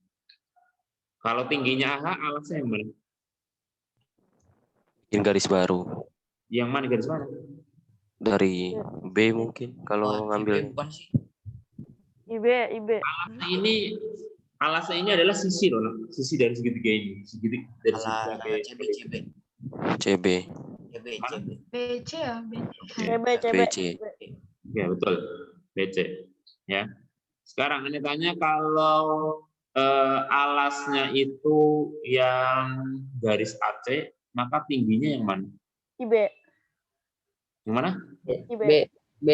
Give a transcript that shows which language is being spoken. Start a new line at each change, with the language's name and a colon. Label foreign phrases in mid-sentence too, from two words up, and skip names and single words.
Indonesian: Kalau tingginya AH, alasnya yang mana? Bikin garis baru. Yang mana garis mana? Dari B mungkin kalau ngambil. IB. Alasnya ini adalah sisi loh, sisi dari segitiga ini. CB. BC ya, CB. BC. Ya, betul. BC. Ya. Sekarang ini tanya kalau alasnya itu yang garis AC, maka tingginya yang mana? IB. Yang mana? IB. B.